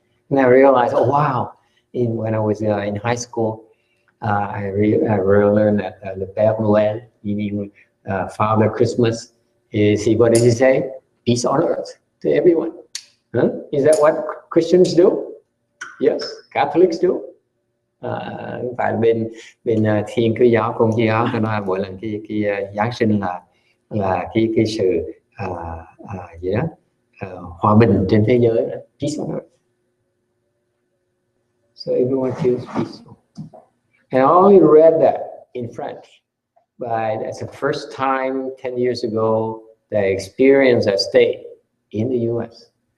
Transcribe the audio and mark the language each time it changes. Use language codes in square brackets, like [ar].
[en] And I realized, oh wow, when I was in high school, I really learned that the Père Noël, meaning Father Christmas, what did he say? Peace on earth to everyone. Huh? Is that what Christians do? Yes, Catholics do. [vi] Phải bên Thiên Chúa giáo, Công giáo giáo, cho nên mỗi lần cái Giáng sinh là cái sự gì đó hòa bình trên thế giới, [en] peace on earth. So everyone feels peaceful. And I only read that in French, but that's the first time 10 years ago that I experienced that state in the US.